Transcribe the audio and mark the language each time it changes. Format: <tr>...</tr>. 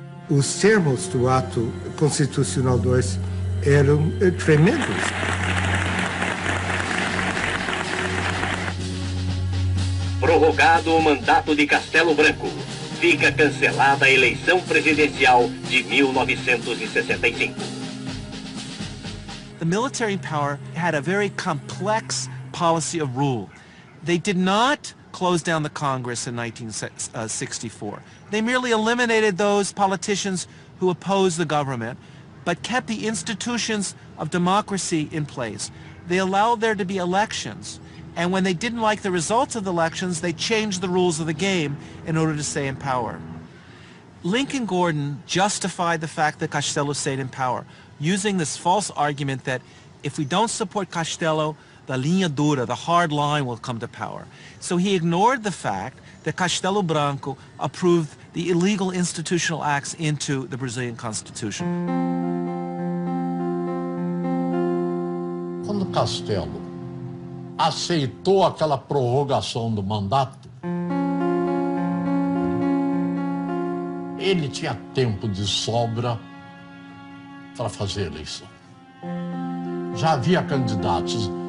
<pt>Os termos do ato constitucional 2 eram tremendos. Prorrogado o mandato de Castelo Branco. Fica cancelada a eleição presidencial de 1965.</pt> <en>The military power had a very complex policy of rule. They did not close down the Congress in 1964. They merely eliminated those politicians who opposed the government, but kept the institutions of democracy in place. They allowed there to be elections, and when they didn't like the results of the elections, they changed the rules of the game in order to stay in power. Lincoln Gordon justified the fact that Castelo stayed in power, using this false argument that if we don't support Castelo, the linha dura, the hard line, will come to power. So he ignored the fact that Castelo Branco approved the illegal institutional acts into the Brazilian Constitution.</en> <pt>Quando Castelo aceitou aquela prorrogação do mandato, ele tinha tempo de sobra para fazer a eleição. Já havia candidatos</pt>